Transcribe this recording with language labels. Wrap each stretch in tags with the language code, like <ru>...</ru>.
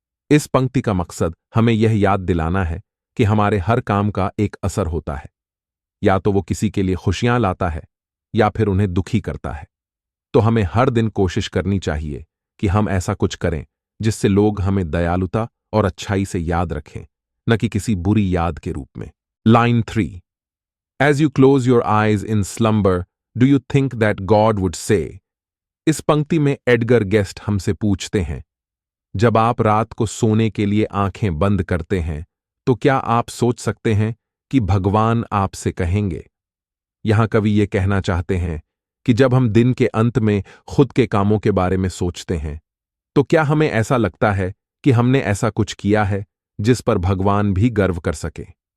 <hi>इस पंक्ति का मकसद हमें यह याद दिलाना है कि हमारे हर काम का एक असर होता है, या तो वो किसी के लिए खुशियां लाता है या फिर उन्हें दुखी करता है। तो हमें हर दिन कोशिश करनी चाहिए कि हम ऐसा कुछ करें जिससे लोग हमें दयालुता और अच्छाई से याद रखें, न कि किसी बुरी याद के रूप में।</hi> <en>Line 3, As you close your eyes in slumber, do you think that God would say?</en> <hi>इस पंक्ति में एडगर गेस्ट हमसे पूछते हैं, जब आप रात को सोने के लिए आंखें बंद करते हैं तो क्या आप सोच सकते हैं कि भगवान आपसे कहेंगे? यहां कवि ये कहना चाहते हैं कि जब हम दिन के अंत में खुद के कामों के बारे में सोचते हैं तो क्या हमें ऐसा लगता है कि हमने ऐसा कुछ किया है जिस पर भगवान भी गर्व कर सके?</hi>